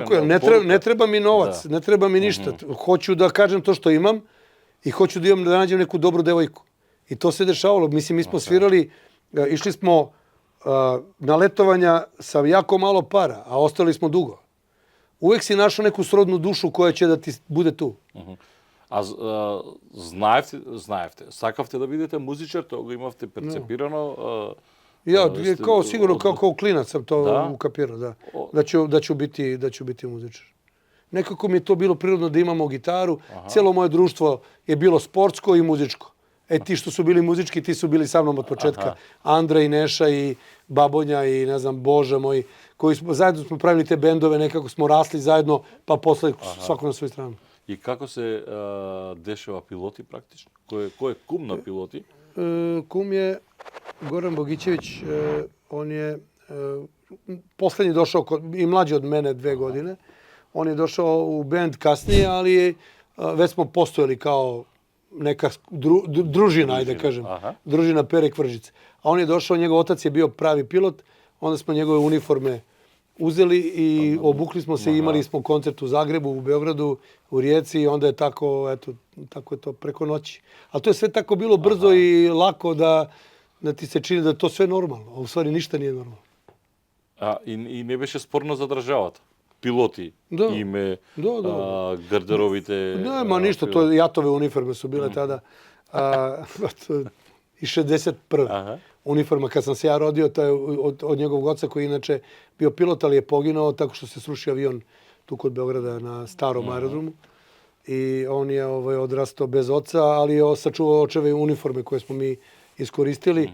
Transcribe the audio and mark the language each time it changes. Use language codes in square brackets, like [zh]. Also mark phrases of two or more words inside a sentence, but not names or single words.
[sr] Tako je, ne treba mi novac, ne treba mi ništa. Hoću da kažem to što imam i hoću da nađem neku dobru devojku. I to se dešavalo. Mislim, mi smo svirali, išli smo na letovanja sa jako malo para, a ostali smo dugo. uvek si našao neku srodnu dušu koja će da ti bude tu. [mk] Знаевте, сакавте да бидете музичар, тоа го имавте перцепирано? [sr] Ja, Ste kao sigurno od- kao klinac sam to Da? ukapirao, da. O- Da ću biti muzičar. Nekako mi je to bilo prirodno da imamo gitaru. Cijelo moje društvo je bilo sportsko i muzičko. Ti što su bili muzički, ti su bili sa mnom od početka. Andra i Neša i Babonja i ne znam, Boža moj, koji smo, zajedno smo pravili te bendove, nekako smo rasli zajedno, pa posle svako na svoju stranu. [mk] И како се дешава пилоти практично? Кој е кум на пилоти? [sr] Kum je Goran Bogićević, on je poslednji došao, i mlađi od mene 2 godine. On je došao u bend kasnije, ali već smo postojali kao neka družina, ajde da kažem. Družina Pere Kvržice. A on je došao, njegov otac je bio pravi pilot, onda smo njegove uniforme uzeli i obukli smo se i imali smo koncert u Zagrebu, u Beogradu, u Rijeci i onda je tako, eto, tako je to preko noći. Ali to je sve tako bilo brzo i lako da ti se čini da je to sve normalno, a u stvari ništa nije normalno. [mk] И не беше спорно за државата? Пилоти, Да. име, Да. гардеробите... [sr] Nema ništa, to je Jatove uniforme su bile tada. I 61. Uniforma, kad sam se ja rodio, to je od njegovog oca koji je inače bio pilot, ali je poginuo tako što se srušio avion tu kod Beograda na starom aerodromu. I on je odrastao bez oca, ali je sačuvao očeve uniforme koje smo mi iskoristili.